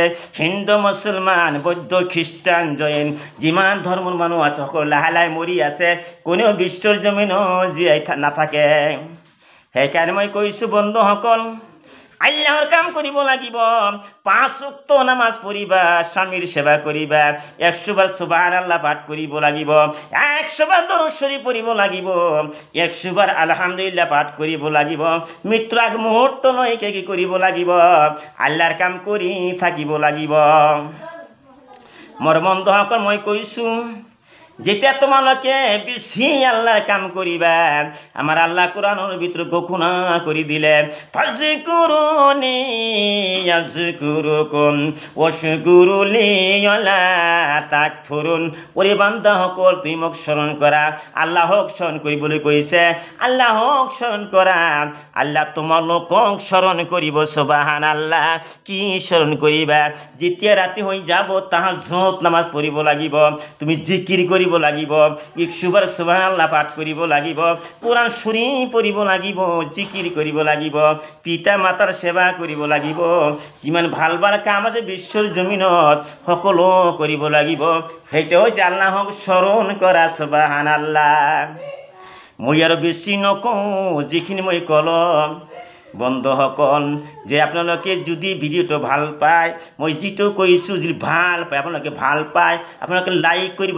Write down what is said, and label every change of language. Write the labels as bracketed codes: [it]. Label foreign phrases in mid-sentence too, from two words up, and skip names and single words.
[as] হিন্দু মুছলমান বৌদ্ধ খ্ৰীষ্টান জৈন যিমান ধৰ্মৰ মানুহ আছে, সকলো লাহে লাহে মৰি আছে, কোনেও বিশ্বৰ জমিনত জীয়াই নাথাকে। সেইকাৰণে মই কৈছোঁ, বন্ধুসকল, আল্লাহৰ কাম কৰিব লাগিব। 5 ওয়াক্ত নামাজ পঢ়িবা, স্বামীৰ সেৱা কৰিবা, 100 বাৰ সুবহানাল্লাহ পাঠ কৰিব লাগিব, 100 বাৰ দরুদ শরীফ পঢ়িব লাগিব, 100 বাৰ আলহামদুলিল্লাহ পাঠ কৰিব লাগিব। মৃত্যুৰ আগ মুহূৰ্তলৈকে কি কৰিব লাগিব? আল্লাহৰ কাম কৰি থাকিব লাগিব। মোৰ বন্ধুসকল, মই কৈছোঁ, যেতিয়া তোমালোকে বেছি আল্লাহৰ কাম কৰিবা, আমাৰ আল্লাহ [bn] কোরআনের ভিতরে ঘোষণা করে দিলে, [ar] فاذكروني أذكركم واشكروا لي ولا تكفرون. [as] ওরে বান্দা সকল, তুমি মোক স্মরণ কৰা। আল্লাহক স্মরণ কৰিবলৈ কৈছে, আল্লাহক স্মরণ কৰা। আল্লাহ তোমালোকক স্মরণ কৰিব। সুবহানাল্লাহ। কি স্মরণ কৰিবা? যেতিয়া ৰাতি হৈ যাব, তাহাজ্জুদ নামাজ পঢ়িব লাগিব, তুমি জিকিৰ কৰিব লাগিব, 100 বাৰ সুবহানাল্লাহ পাঠ কৰিব লাগিব, কোরআন শরীফ পঢ়িব লাগিব, জিকিৰ কৰিব লাগিব, পিতা মাতাৰ সেৱা কৰিব লাগিব, যিমান ভাল ভাল কাম আছে বিশ্বৰ জমিনত সকলো কৰিব লাগিব। সেইটো হৈছে আল্লাহক স্মৰণ কৰা। সুবহানাল্লাহ। মই আৰু বেছি নকওঁ, যিখিনি মই কলম বন্ধুসকল যে আপোনালোকে যদি ভিডিঅ'টো ভাল পায় মই যিটো কৈছোঁ যদি ভাল পায় আপোনালোকে ভাল পায় আপোনালোকে লাইক কৰিব